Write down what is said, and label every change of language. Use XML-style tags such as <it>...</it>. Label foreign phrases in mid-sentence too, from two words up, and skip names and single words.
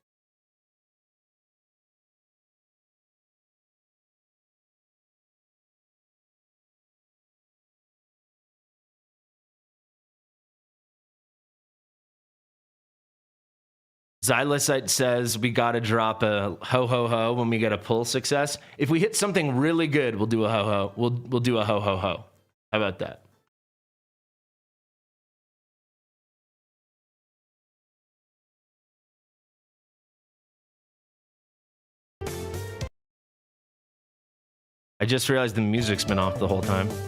<en>Xylosite says we got to drop a ho ho ho when we get a pull success. If we hit something really good, we'll do a ho ho. We'll do a ho ho ho. How about that? I just realized the music's been off the whole time.</en>